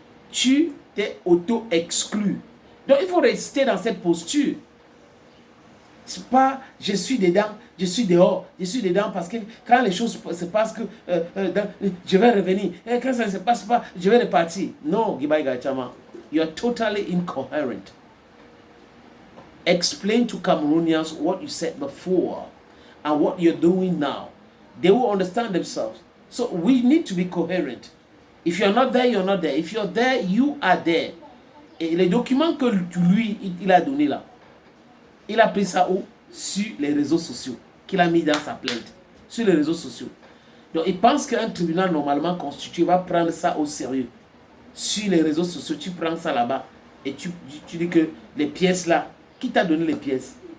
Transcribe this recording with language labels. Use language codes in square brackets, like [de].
[fr] Tu t'es auto-exclu. Donc il faut rester dans cette posture. C'est pas je suis dedans, je suis dehors, je suis dedans parce que quand les choses se passent, je vais revenir. Et quand ça ne se passe pas, je vais repartir. [en] Non, Guibaï Gaïtama, you are totally incoherent. Explain to Cameroonians what you said before and what you're doing now. They will understand themselves. So we need to be coherent. If you're not there, you're not there. If you're there, you are there. [fr] Et les documents que lui, il a donné là, il a pris ça où? Sur les réseaux sociaux, qu'il a mis dans sa plainte. Sur les réseaux sociaux. Donc il pense qu'un tribunal normalement constitué va prendre ça au sérieux. Sur les réseaux sociaux, tu prends ça là-bas et tu dis que les pièces là, qui t'a donné les pièces?